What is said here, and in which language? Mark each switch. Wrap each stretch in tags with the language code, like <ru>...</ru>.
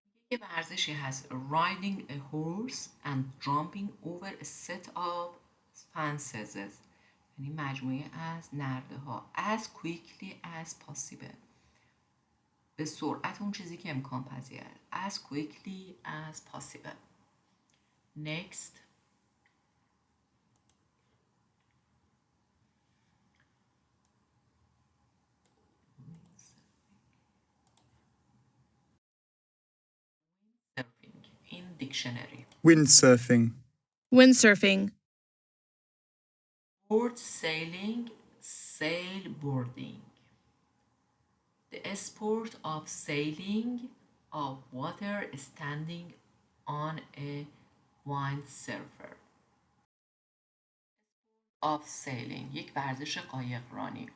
<fa>یه ورزشی هست</fa> <en>riding a horse and jumping over a set of fences،</en> <fa>یعنی مجموعه از نرده ها.</fa> <en>as quickly as possible،</en> <fa>به سرعت اون چیزی که امکان پذیر.</fa> <en>as quickly as possible. next. surfing in dictionary. Windsurfing. Windsurfing. board sailing, sailboarding. The sport of sailing of water standing on a windsurfer. of sailing،</en> <fa>یک ورزش قایقرانی.</fa>